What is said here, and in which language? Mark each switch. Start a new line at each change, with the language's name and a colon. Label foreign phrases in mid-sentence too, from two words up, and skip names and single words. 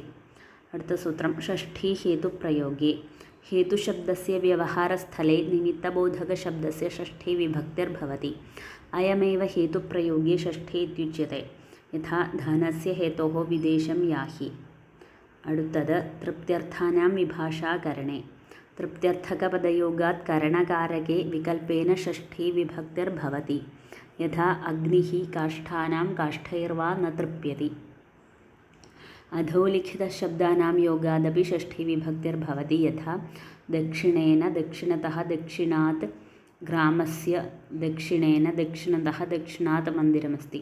Malayalam: അടുത്ത സൂത്രം
Sanskrit: ഷഷ്ഠി ഹേതുപ്രയോഗേ ഹേതുശബ്ദസ്യ വ്യവഹാരസ്ഥലേ നിമിത്തബോധകശബ്ദസ്യ ഷഷ്ഠി വിഭക്തിർഭവതി. അയമേവ ഹേതുപ്രയോഗേ ഷഷ്ഠി ഇത്യുച്യത്തെ. യഥാ ധനസ്യ ഹേതോഃ വിദേശം യാഹി. അടുത്തത് തൃപ്ത്യർത്ഥാനാം വിഭാഷാകരണേ तृप्त्यर्थकपदयोगात् करणकारके विकल्पेन षष्ठी विभक्तिर्भवति। यथा अग्निः काष्ठानां काष्ठैर्वा न तृप्यति। अधोलिखितशब्दानां योगादपि षष्ठी विभक्तिर्भवति। यथा दक्षिणेन दक्षिणतः दक्षिणात् ग्रामस्य दक्षिणेन दक्षिणतः दक्षिणात् मन्दिरमस्ति।